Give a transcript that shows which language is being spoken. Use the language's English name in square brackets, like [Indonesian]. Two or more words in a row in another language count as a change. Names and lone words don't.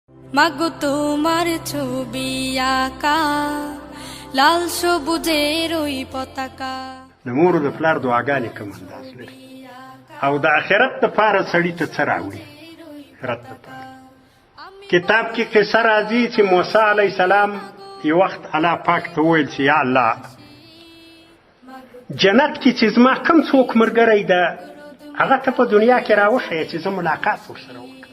[Bangla] মাগো তোমার ছবি আঁকা লাল সবুজের ওই পতাকা [Pashto] د مور د پلار دعاګانې کوم انداز لري او د آخرت دپاره سړي ته څه راوړي. آخرت دپاره کتاب کې قصه راځي چې موسی علیه السلام یو وخت الله پاک ته وویل چې یا الله جنت کې چې زما کوم څوک ملګری ده هغه ته په دنیا کې راوښیه چې زه ملاقات ورسره وکړم.